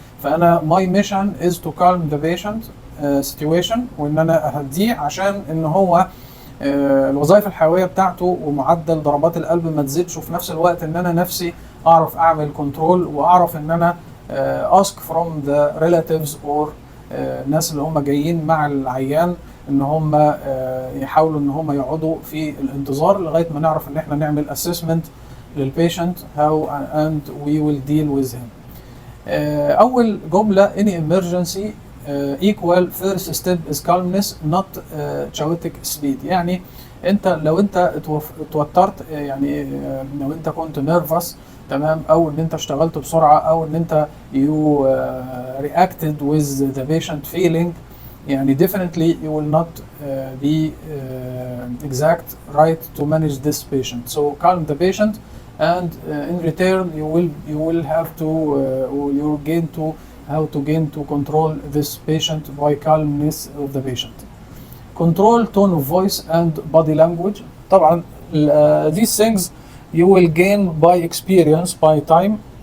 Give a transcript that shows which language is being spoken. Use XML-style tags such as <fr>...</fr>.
<ar>فانا</ar> <en>my mission is to calm the patient situation،</en> <ar>وان انا اهديه عشان ان هو الوظائف الحيويه بتاعته ومعدل ضربات القلب ما تزيدش، وفي نفس الوقت ان انا نفسي اعرف اعمل كنترول واعرف ان انا</ar> <en>ask from the relatives or</en> <ar>الناس اللي هم جايين مع العيان ان هم يحاولوا ان هم يقعدوا في الانتظار لغايه ما نعرف ان احنا نعمل assessment للبيشنت</ar> <en>how and we will deal with him.</en> <ar>اول جمله</ar> <en>any emergency equal first step is calmness not chaotic speed.</en> <ar>يعني انت لو انت اتوترت، يعني لو انت كنت نيرفس تمام، او ان انت اشتغلت بسرعه، او ان انت</ar> <en>you reacted with the patient feeling،</en> <ar>يعني</ar> <en>definitely you will not be exact right to manage this patient. So calm the patient and in return you will have to you gain to how to gain to control this patient by calmness of the patient. Control tone of voice and body language.</en> <ar>طبعا</ar> <en>these things you will gain by experience, by time.</en>